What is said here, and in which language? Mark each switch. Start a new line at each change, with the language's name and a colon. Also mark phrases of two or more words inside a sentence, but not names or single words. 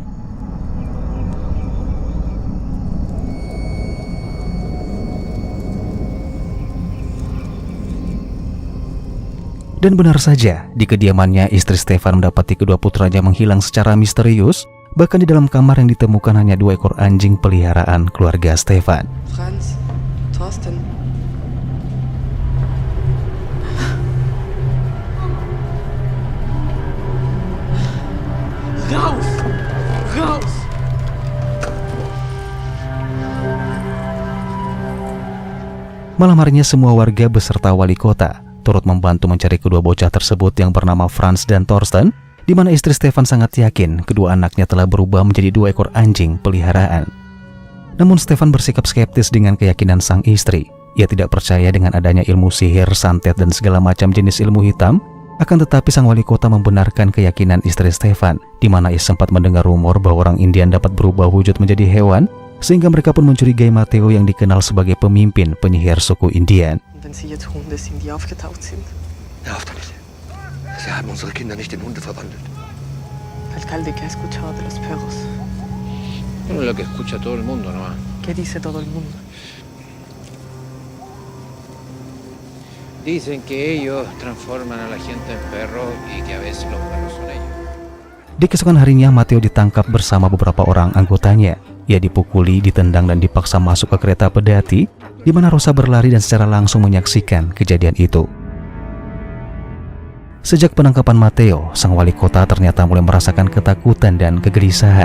Indonesian: Dan benar saja, di kediamannya istri Stefan mendapati kedua putranya menghilang secara misterius. Bahkan di dalam kamar yang ditemukan hanya 2 ekor anjing peliharaan keluarga Stefan.
German: Franz, Thorsten. Raus! Raus!
Indonesian: Malam harinya semua warga beserta wali kota turut membantu mencari kedua bocah tersebut yang bernama Franz dan Thorsten, di mana istri Stefan sangat yakin kedua anaknya telah berubah menjadi 2 ekor anjing peliharaan. Namun Stefan bersikap skeptis dengan keyakinan sang istri. Ia tidak percaya dengan adanya ilmu sihir, santet, dan segala macam jenis ilmu hitam Akan tetapi sang wali kota membenarkan keyakinan istri Stefan, di mana ia sempat mendengar rumor bahwa orang Indian dapat berubah wujud menjadi hewan, sehingga mereka pun mencurigai Matteo yang dikenal sebagai pemimpin penyihir suku Indian.
German: Und wenn sie jetzt Hunde sind, die aufgetaucht sind. Hör auf damit. Sie haben unsere Kinder nicht in Hunde verwandelt.
Spanish: Alcalde, ¿qué ha escuchado de los perros? Bueno, es lo que escucha todo el mundo, ¿no? ¿Qué dice todo el mundo? Dicen que ellos transforman a la gente en perros y que a veces los perros son ellos.
Indonesian: Di keesokan harinya, Matteo ditangkap bersama beberapa orang anggotanya. Ia dipukuli, ditendang, dan dipaksa masuk ke kereta pedati, di mana Rosa berlari dan secara langsung menyaksikan kejadian itu. Sejak penangkapan Matteo, sang wali kota ternyata mulai merasakan ketakutan dan kegelisahan.